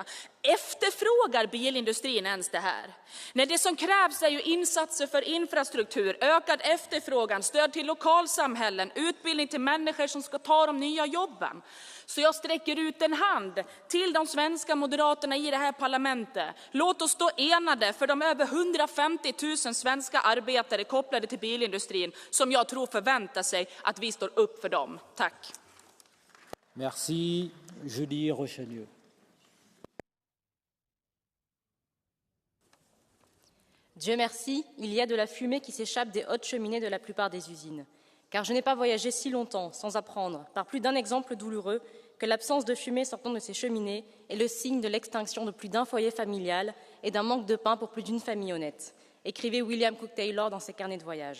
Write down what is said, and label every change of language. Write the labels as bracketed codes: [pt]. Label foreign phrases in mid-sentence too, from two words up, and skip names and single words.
[sv] Efterfrågar bilindustrin ens det här? Nej, det som krävs är ju insatser för infrastruktur, ökad efterfrågan, stöd till lokalsamhällen, utbildning till människor som ska ta de nya jobben. Så jag sträcker ut en hand till de svenska moderaterna i det här parlamentet. Låt oss stå enade för de över 150 000 svenska arbetare kopplade till bilindustrin som jag tror förväntar sig att vi står upp för dem. Tack. [fr] Merci, Julie Rochelieu. Dieu merci, il y a de la fumée qui s'échappe des hautes cheminées de la plupart des usines. Car je n'ai pas voyagé si longtemps sans apprendre, par plus d'un exemple douloureux, que l'absence de fumée sortant de ces cheminées est le signe de l'extinction de plus d'un foyer familial et d'un manque de pain pour plus d'une famille honnête, écrivait William Cook Taylor dans ses carnets de voyage.